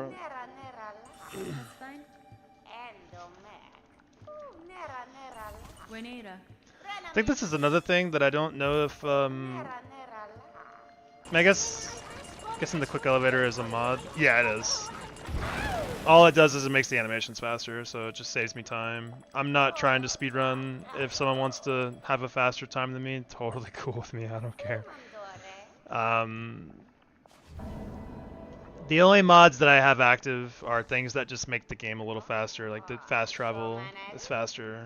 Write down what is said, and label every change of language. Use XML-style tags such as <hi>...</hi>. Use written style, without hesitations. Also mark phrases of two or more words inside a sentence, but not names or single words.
<en>Nera, nera, la. Spain. Endomac. Nera, nera, la. Wenera. I think this is another thing that I don't know if Nera, nera, la. I guessing the quick elevator is a mod. Yeah, it is. All it does is it makes the animations faster, so it just saves me time. I'm not trying to speedrun. If someone wants to have a faster time than me, totally cool with me. I don't care. The only mods that I have active are things that just make the game a little faster, like the fast travel is faster.</en>